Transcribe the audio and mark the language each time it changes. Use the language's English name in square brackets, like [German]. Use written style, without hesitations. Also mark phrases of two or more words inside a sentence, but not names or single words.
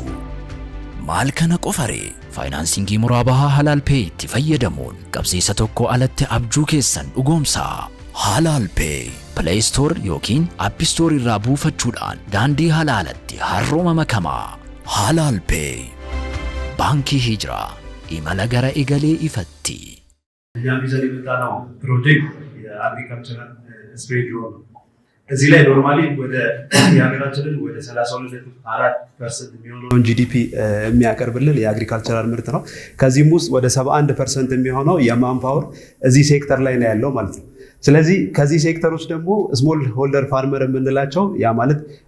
[Oromo] Maal kana qofaree faayinaansiingii muraabahaa Halaal Pay itti fayyadamuun qabsiisa tokko alatti abjuu keessan dhugoomsaa. Halaal Pay Play Store yookiin App Store irraa buufachuudhaan daandii halaalatti harrooma makamaa. Halaal Pay baankii Hijiraa imala gara egalee ifatti. [Amharic] ያሚዘን የመጣነው ፕሮጀክት [English] agricultural spray drone [Amharic] ነው። እዚህ ላይ ኖርማሊ ወደ የሀገራችንን ወደ 32.4% የሚሆነውን ጂዲፒ የሚያቀርብልን የአግሪካልቸራል ምርት ነው። ከዚህም ውስጥ ወደ 71% የሚሆነው የማንፓወር እዚህ ሴክተር ላይ ነው ያለው ማለት ነው። ስለዚህ ከዚህ ሴክተር ውስጥ ደግሞ [English] small holder farmer [Amharic] የምንላቸው ያ ማለት